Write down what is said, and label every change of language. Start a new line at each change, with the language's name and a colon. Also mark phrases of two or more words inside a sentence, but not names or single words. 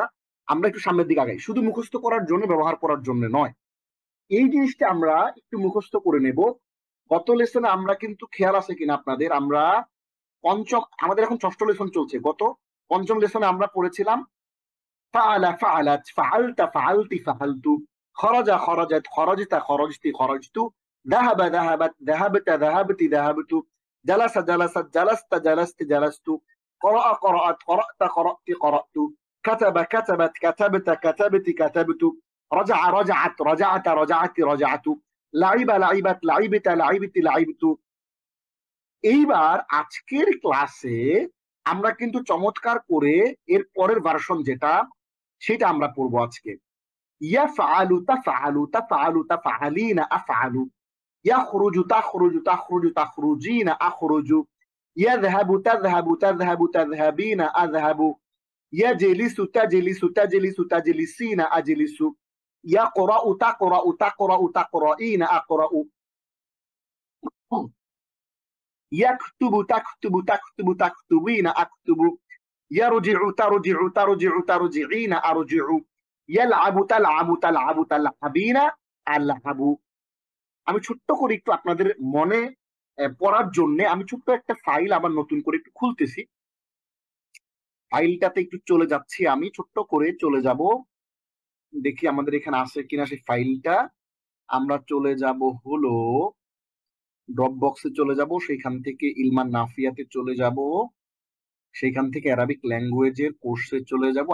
Bangla: আমরা একটু সামনের দিকে আগাই, শুধু মুখস্থ করার জন্য, ব্যবহার করার জন্য নয়। এই জিনিসটা আমরা একটু মুখস্থ করে নেব। গত লেসনে আমরা কিন্তু, খেয়াল আছে কিনা আপনাদের, আমরা আমাদের এখন ষষ্ঠ লেসন চলছে। গত পঞ্চম লেসনে আমরা পড়েছিলাম
Arabic: فعل فعلت فعلت فعلت فعلت خرج خرجت خرجت خرجت خرجت ذهب ذهبت ذهبت ذهبت ذهبت جلس جلست جلست جلست جلست, قرأ قرأت قرأت قرأت قرأت، كتب كتبت كتبت كتبت كتبت، رجع رجعت رجعت رجعت رجعت، لعب لعبت لعبت لعبت لعبت।
Bangla: এইবার আজকের ক্লাসে আমরা কিন্তু চমৎকার করে এর পরের ভার্সন যেটা, সেটা আমরা পড়বো আজকে।
Arabic: يفعل تفعل تفعل تفعلين أفعل يخرج تخرج تخرج تخرجين أخرج يذهب تذهب تذهب تذهبين أذهب يجلس تجلس تجلس تجلسين أجلس يقرأ تقرأ تقرأ تقرئين أقرأ, يكتب تكتب تكتب تكتبين أكتب يرجع ترجع ترجع ترجعين أرجع يلعب تلعب تلعب تلعبين ألعب.
Bangla: আমি ছোট্ট করে একটু আপনাদের মনে পড়ার জন্য আমি ছোট্ট একটা ফাইল আবার নতুন করে একটু খুলতেছি। ফাইলটাতে একটু চলে যাচ্ছি, আমি ছোট্ট করে চলে যাব, দেখি আমাদের এখানে আছে কিনা সেই ফাইলটা। আমরা চলে যাব হলো ড্রপ বক্সে চলে যাব, সেইখান থেকে ইলমান নাফিয়াতে চলে যাব, সেইখান থেকে
English: Arabic language
Bangla: কোর্সে চলে যাব।